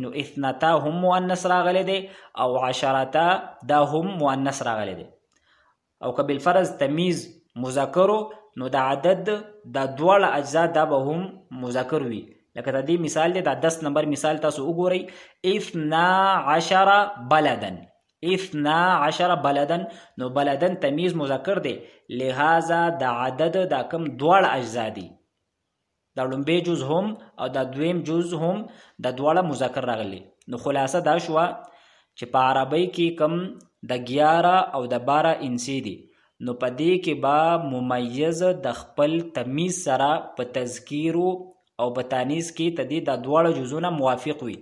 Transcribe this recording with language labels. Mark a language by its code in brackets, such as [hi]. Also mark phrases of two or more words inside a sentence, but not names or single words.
[ps] نو 12 هم مؤنث راغلی دی او 10 دا هم مؤنث راغلی دی. او که بالفرض تمیز مذکرو نو دا عدد دا دواړه اجزا دا به هم مذکر وي. لکه دا دی مثال دی، دا 10 نمبر مثال تاسو وګورئ 12 بلدن، 12 بلدن. نو بلدن تمیز مذکر دی لہذا دا عدد دا کم دواړه اجزا دي، دا لومبی جز هم او دا دویم جز هم دا دواړه مذکر راغلي. نو خلاصه دا شوه چې په عربی کې کم د 11 او د 12 انسی دي، نو په دې کې با ممیز د خپل تمیز سره په تذکیرو او په تانیث کې تدې د دواړه جزونه موافق وي.